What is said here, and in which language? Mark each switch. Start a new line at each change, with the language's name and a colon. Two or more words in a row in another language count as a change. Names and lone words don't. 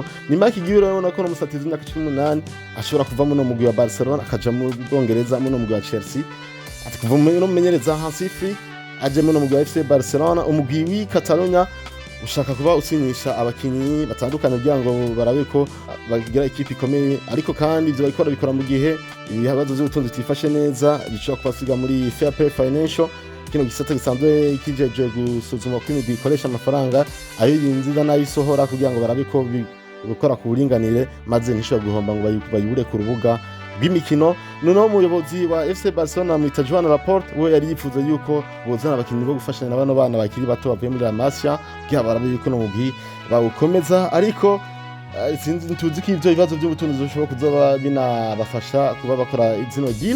Rundi: Ni Marc Guiu rero nako n'umusatizi w'imyaka 18 ashobora kuva mu mugwi wa Barcelona akaja mu Bwongereza mu mugwi wa Chelsea, ati kuva mu menyereza Hansi Flick aje mu mugwi wa FC Barcelona. Umugwi w'i Catalonia ushaka kuba usinyisha abakinnyi batandukanye kugira ngo barabe ko bagira ikipe ikomeye, ariko kandi ibyo bariko bikora mu gihe ibibazo by'ubutunzi tifashe neza bishobora kubasiga muri
English: fair play financial.
Rundi: Kino gisata gisanzwe kijeje gusuzuma ko imigwi ikoresha amafaranga ayo yinjiza n'ayo isohora kugira ngo barabe ko bikora ku buringanire maze ntishobora guhomba ngo bayibure ku rubuga rw'imikino. Noneho umuyobozi wa FC Barcelona mwita Joan Laporte we yari yifuza yuko bozana abakinnyi bo gufashanya n'abana bana bakiri bato bavuye muri La Masia kugira barabe yuko n'umugwi bawukomeza, ariko sinzi ntuzi ko ivyo bibazo by'ubutunzi bishobora kuzoba binabafasha kuba bakora izino deal.